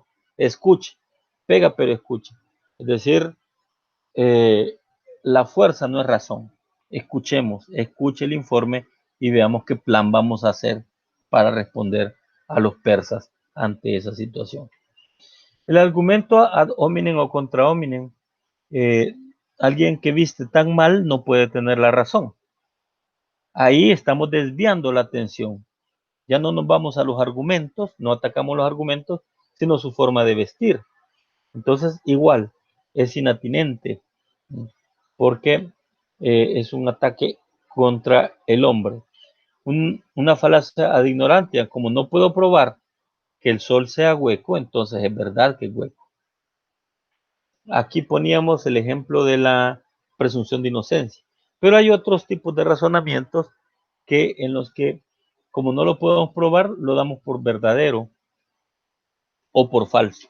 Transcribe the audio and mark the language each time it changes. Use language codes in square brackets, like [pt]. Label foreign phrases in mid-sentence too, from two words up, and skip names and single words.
[es] Escuche. Pega pero escuche. Es decir, la fuerza no es razón. Escuchemos, escuche el informe y veamos qué plan vamos a hacer para responder a los persas ante esa situación. El argumento [la] ad hominem [es] o [la] contra hominem, [es] alguien que viste tan mal no puede tener la razón. Ahí estamos desviando la atención. Ya no nos vamos a los argumentos, no atacamos los argumentos, sino su forma de vestir. Entonces, igual, es inatinente, porque es un ataque contra el hombre. Una falacia [la] ad ignorantia, [es] como no puedo probar que el sol sea hueco, entonces es verdad que es hueco. Aquí poníamos el ejemplo de la presunción de inocencia, pero hay otros tipos de razonamientos en los que, como no lo podemos probar, lo damos por verdadero o por falso.